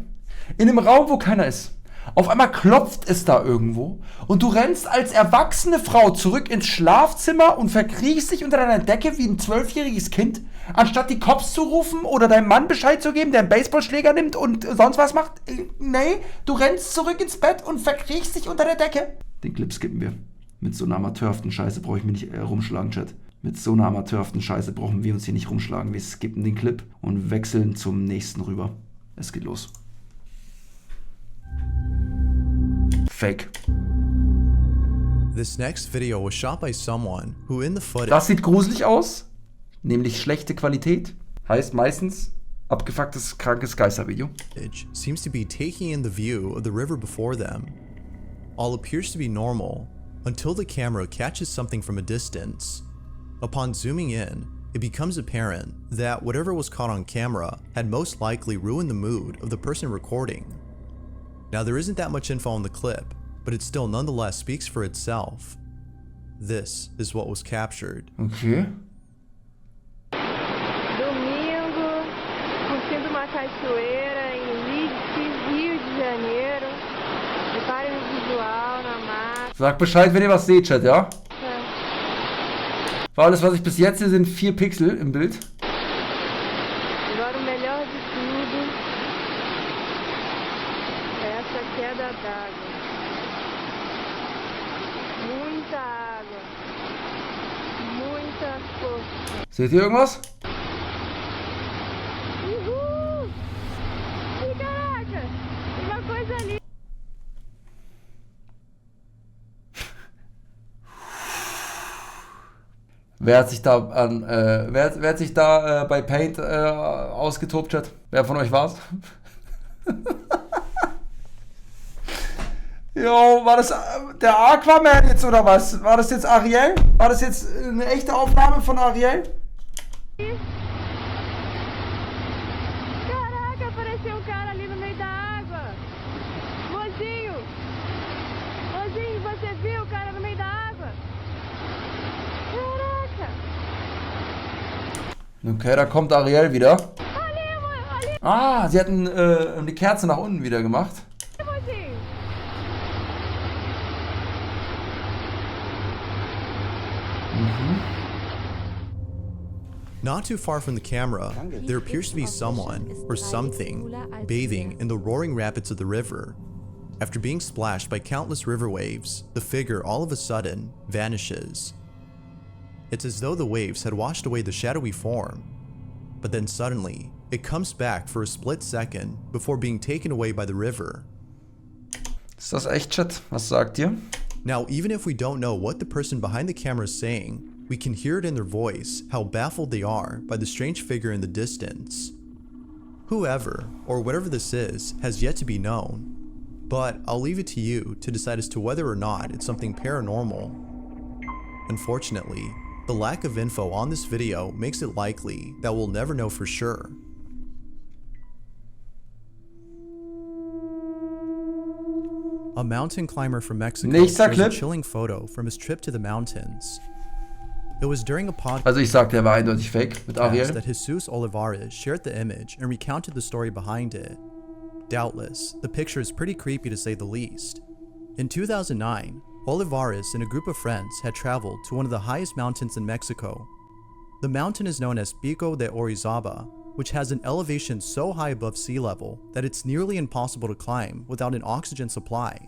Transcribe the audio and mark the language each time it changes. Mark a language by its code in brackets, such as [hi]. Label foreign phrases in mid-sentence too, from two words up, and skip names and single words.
[de] In einem Raum, wo keiner ist. Auf einmal klopft es da irgendwo und du rennst als erwachsene Frau zurück ins Schlafzimmer und verkriechst dich unter deiner Decke wie ein 12-jähriges Kind, anstatt die Cops zu rufen oder deinem Mann Bescheid zu geben, der einen Baseballschläger nimmt und sonst was macht. Nee, du rennst zurück ins Bett und verkriechst dich unter der Decke. Den Clip skippen wir. Mit so einer amateurhaften Scheiße brauche ich mich nicht rumschlagen, Chat. Mit so einer amateurhaften Scheiße brauchen wir uns hier nicht rumschlagen. Wir skippen den Clip und wechseln zum nächsten rüber. Es geht los. Fake. [en] This next video was shot by someone who in the footage [de] Das sieht gruselig aus, nämlich schlechte Qualität. Heißt meistens abgefucktes, krankes Geistervideo. [en] seems to be taking in the view of the river before them. All appears to be normal until the camera catches something from a distance. Upon zooming in, it becomes apparent that whatever was caught on camera had most likely ruined the mood of the person recording. Now, there isn't that much info on the clip, but it still nonetheless speaks for itself. This is what was captured. [de] Okay. [pt] Domingo, curtindo uma cachoeira em Leeds, Rio de Janeiro. Reparem no visual, na mata. [de] Sag Bescheid, wenn ihr was seht, Chat, ja? War alles, was ich bis jetzt sehe, sind 4 Pixel im Bild. [pt] Agora o melhor de tudo é essa queda d'água. Muita água. Muita força. [de] Seht ihr irgendwas? [pt] Uhul! Ih, caraca! Uma coisa ali. [de] Wer hat sich da bei Paint ausgetobt, Chat? Wer von euch war's? Jo, war das der Aquaman jetzt oder was? War das jetzt Ariel? War das jetzt eine echte Aufnahme von Ariel? [pt] Caraca, apareceu um cara ali no meio da água. Mozinho! Mozinho, você viu o cara no meio da água? Caraca! [de] Okay, da kommt Ariel wieder. [pt] Ali, ali, [de] Ah, sie hatten die Kerze nach unten wieder gemacht. [pt] mozinho! [en] Not too far from the camera, there appears to be someone or something bathing in the roaring rapids of the river. After being splashed by countless river waves, the figure all of a sudden vanishes. It's as though the waves had washed away the shadowy form, but then suddenly it comes back for a split second before being taken away by the river. [de] Ist das echt, Chat? Was sagt ihr? [en] Now, even if we don't know what the person behind the camera is saying, we can hear it in their voice how baffled they are by the strange figure in the distance. Whoever, or whatever this is, has yet to be known, but I'll leave it to you to decide as to whether or not it's something paranormal. Unfortunately, the lack of info on this video makes it likely that we'll never know for sure. A mountain climber from Mexico [de] Nächster [en] shares a [de] Clip. [en] chilling photo from his trip to the mountains. It was during a podcast [de] Also ich sag, der war eindeutig fake mit Ariel. [en] that Jesus Olivares shared the image and recounted the story behind it. Doubtless, the picture is pretty creepy to say the least. In 2009, Olivares and a group of friends had traveled to one of the highest mountains in Mexico. The mountain is known as Pico de Orizaba, which has an elevation so high above sea level that it's nearly impossible to climb without an oxygen supply.